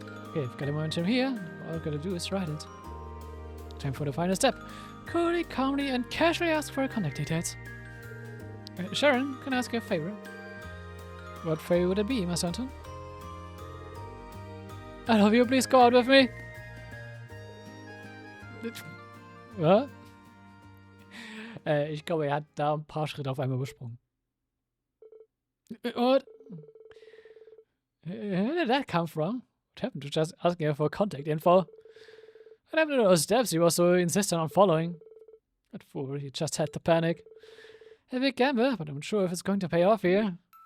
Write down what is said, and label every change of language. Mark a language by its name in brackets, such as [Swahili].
[English] Okay, I've got a momentum here. All I've got to do is write it. Time for the final step. Coolly, calmly, and casually ask for contact details. Sharon, can I ask you a favor? What favor would it be, Master Anton? I love you, please go out with me. [German] Was? Ich glaube, hat da ein paar Schritte auf einmal übersprungen. [English] What? Where did that come from? What happened to just asking her for contact info? What happened to those steps he was so insistent on following? That fool, he just had to panic. A big gamble, but I'm not sure if it's going to pay off here.